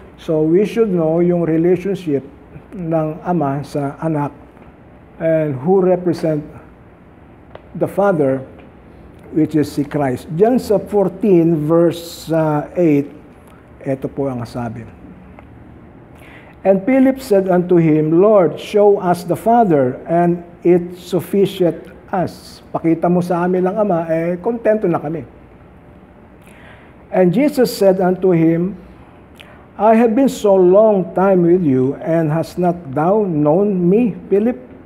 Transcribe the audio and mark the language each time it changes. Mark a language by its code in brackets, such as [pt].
[en] So we should know [tl] yung relationship ng Ama sa anak [en] and who represent the Father, which is si Christ. [tl] Diyan sa 14 verse 8, ito po ang sabi. [en] And Philip said unto him, Lord, show us the Father, and it sufficient us. [tl] Pakita mo sa amin ang Ama, kontento na kami. [en] And Jesus said unto him, I have been so long time with you, and hast not thou known me, Philip?